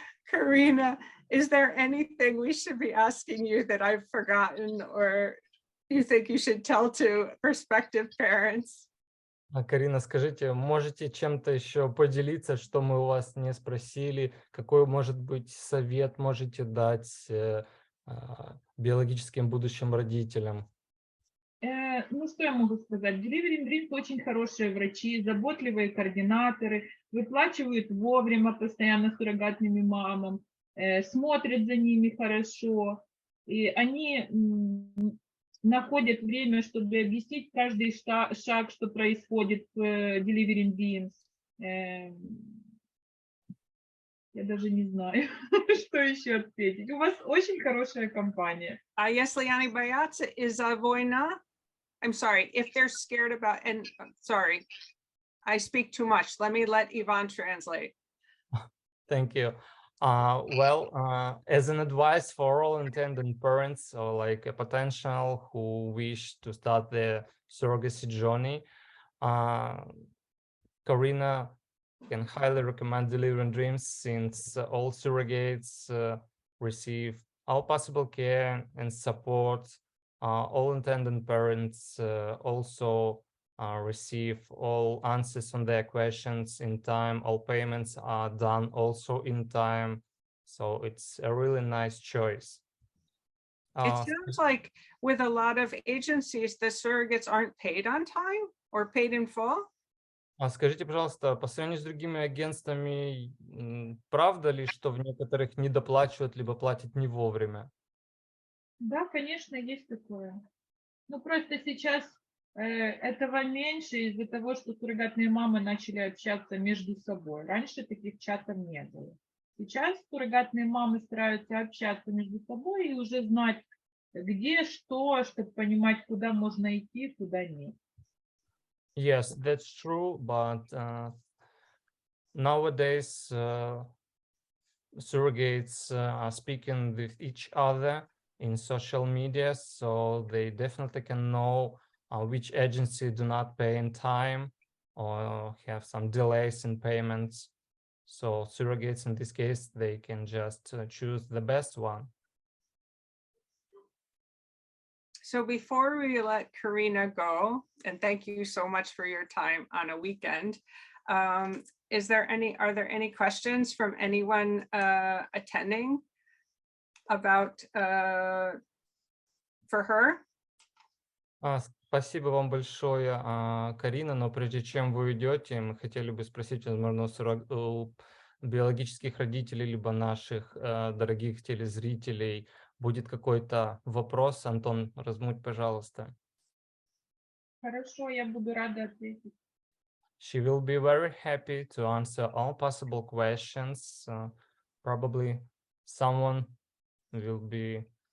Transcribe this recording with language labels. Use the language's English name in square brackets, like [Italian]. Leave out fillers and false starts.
[English] Karina, is there anything we should be asking you that I've forgotten or you think you should tell to prospective parents? [Russian] Карина, скажите, можете чем-то еще поделиться, что мы у вас не спросили? Какой, может быть, совет можете дать биологическим будущим родителям? Ну, что я могу сказать? Delivery Dreams очень хорошие врачи, заботливые координаторы, выплачивают вовремя постоянно суррогатными мамам, смотрят за ними хорошо, и они находят время, чтобы объяснить каждый шаг, что происходит в Delivery Dreams. Я даже не знаю, что еще ответить. У вас очень хорошая компания. Если они боятся из-за войны, [English] I'm sorry, if they're scared about, and sorry, I speak too much. Let Ivan translate. Thank you. As an advice for all intended parents or like a potential who wish to start their surrogacy journey, Karina can highly recommend Delivering Dreams since all surrogates receive all possible care and support. All intended parents also receive all answers on their questions in time. All payments are done also in time. So it's a really nice choice. It sounds like with a lot of agencies, the surrogates aren't paid on time or paid in full. [Russian] Скажите, пожалуйста, по сравнению с другими агентствами, правда ли, что в некоторых недоплачивают, либо платят не вовремя? Да, конечно, есть такое. Ну, просто сейчас этого меньше из-за того, что суррогатные мамы начали общаться между собой. Раньше таких чатов не было. Сейчас суррогатные мамы стараются общаться между собой и уже знать, где что, чтобы понимать, куда можно идти, куда нет. [English] Yes, that's true, but nowadays surrogates are speaking with each other in social media, so they definitely can know which agency do not pay in time or have some delays in payments. So surrogates in this case, they can just choose the best one. So before we let Karina go, and thank you so much for your time on a weekend, are there any questions from anyone attending about for her? [Russian] Спасибо вам большое, Карина, но прежде чем вы уйдете, мы хотели бы спросить, возможно, у биологических родителей, либо наших дорогих телезрителей, будет какой-то вопрос. Антон, размуть, пожалуйста. Хорошо, я буду рада ответить. [English] She will be very happy to answer all possible questions. Probably someone will be